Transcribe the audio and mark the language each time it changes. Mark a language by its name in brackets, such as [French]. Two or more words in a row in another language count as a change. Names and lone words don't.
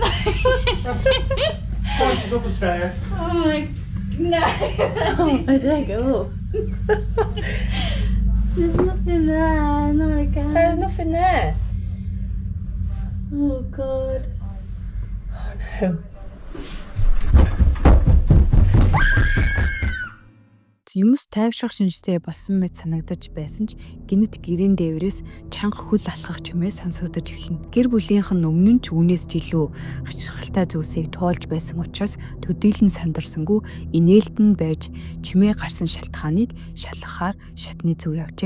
[English] That's why she's up the stairs. Oh my no. I don't go. There's nothing there. No, I can't. There's nothing there. Oh god. Oh no. [Mongolian] Юмс тайвшрах шинжтэй болсон мэт санагдаж байсан ч гинэт гэрийн дээврээс чанга хөл алхах чимээ сонсогдож эхэлнэ. Гэр бүлийнх нь өмнө нь ч үүнээс ч илүү ашигтай зүйлсийг туулж байсан учраас төдийлөн сандарсангүй инээлтэн байж чимээ гарсан шалтгааныг шалгахаар шатны зүг явжээ.